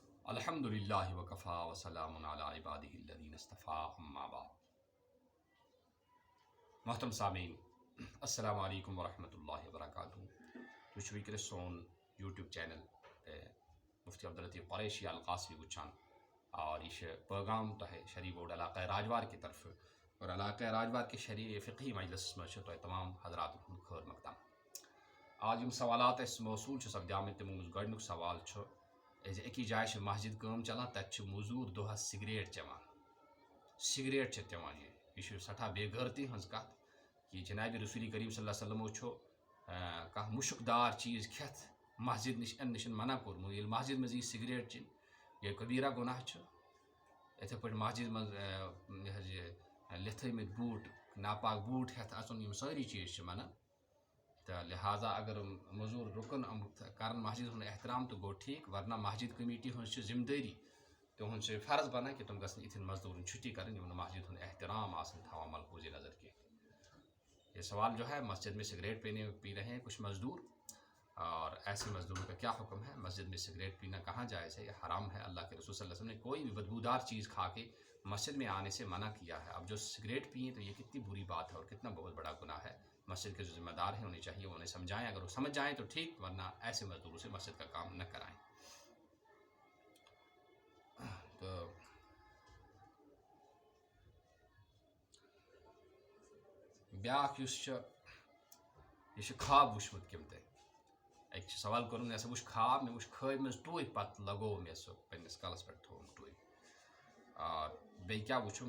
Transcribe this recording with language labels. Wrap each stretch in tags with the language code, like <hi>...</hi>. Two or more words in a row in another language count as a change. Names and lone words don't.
<ar>الحمد للہ وکفا وسلام علی عبادہ الذین اصطفیٰ اما بعد۔ محترم سامعین، السلام علیکم ورحمۃ اللہ وبرکاتہ۔</ar> <ks>تُہۍ وٕنکیٚنَس سون یوٗٹیوٗب چینل مفتی عبداللطیف قریشی القاسمی وٕچھان</ks> <ur>اور یہ پیغام تۄہہِ شرعی بورڈ علاقہ راجوار کی طرف اور علاقہ راجوار کے شرعی فقہی مجلس میں</ur> <ks>تۄہہِ تمام حضرات ہُنٛد خٲر مقدم۔ آج یِم سوالات اَسہِ موصوٗل چھِ سپدیمٕتۍ تِمو منٛز گۄڈنیُک سوال چھُ زِ أکِس جایہِ چھِ مسجد کٲم چلان، تَتہِ چھِ موٚزوٗر دۄہَس سگریٹ چٮ۪وان۔ سگریٹ چھِ چٮ۪وان یہِ چھِ سٮ۪ٹھاہ بے غٲرتی ہٕنٛز کَتھ کہِ جنابِ رسول کریم</ks> <ar>صلی اللہ علیہ وسلمو</ar> <ks>چھُ کانٛہہ مُشُک دار چیٖز کھٮ۪تھ مسجد نِش یِنہٕ نِش منع کوٚرمُت۔ ییٚلہِ مسجد منٛز یی سگریٹ چیٚنۍ یہِ کبیٖرہ گۄناہ چھُ۔ یِتھَے پٲٹھۍ مسجد منٛز یہِ حظ یہِ لِتھٲومٕتۍ بوٗٹ ناپاک بوٗٹ ہٮ۪تھ اَژُن، یِم سٲری چیٖز چھِ منع۔ تہٕ لہٰذا اگر موٚزوٗر رُکن کَرن مسجد ہُنٛد احترام تہٕ گوٚو ٹھیٖک، ورنہ مسجد کمیٹی ہٕنٛز چھِ ذمہٕ دٲری، تِہُنٛد چھُ فرض بنان کہ تِم گژھن یِتھٮ۪ن مزدوٗرن چھُٹی کرٕنۍ یِم نہٕ مسجد ہُنٛد احترام آسن تھاوان ملحوظ نظر کینٛہہ۔</ks> <ur>یہ سوال جو ہے مسجد میں سگریٹ پی رہے ہیں کچھ مزدور، اور ایسے مزدوروں کا کیا حکم ہے؟ مسجد میں سگریٹ پینا کہاں جائز ہے؟ یہ حرام ہے۔ اللہ کے رسول</ur> <ar>صلی اللہ علیہ وسلم</ar> <ur>نے کوئی بھی بدبودار چیز کھا کے مسجد میں آنے سے منع کیا ہے۔ اب جو سگریٹ پئیں تو یہ کتنی بری بات ہے اور کتنا بہت بڑا گناہ ہے۔ مسجد کے جو ذمہ دار ہیں انہیں چاہیے انہیں سمجھائیں، اگر وہ سمجھ جائیں تو ٹھیک، ورنہ ایسے مزدوروں سے مسجد کا کام نہ کرائیں۔</ur> <ks>تو بیاکھ یُس چھُ یہِ چھُ خواب وٕچھمُت کٔمۍ تانۍ۔ اَکہِ چھِ سوال کوٚرمُت مےٚ ہسا وٕچھ خواب، مےٚ وٕچھ خوابہِ منٛز ٹوٗپۍ، پتہٕ لگوو مےٚ سُہ پنٛنِس کلس پٮ۪ٹھ تھوٚوُم ٹوٗپۍ۔ بیٚیہِ کیٛاہ وٕچھُم؟</ks>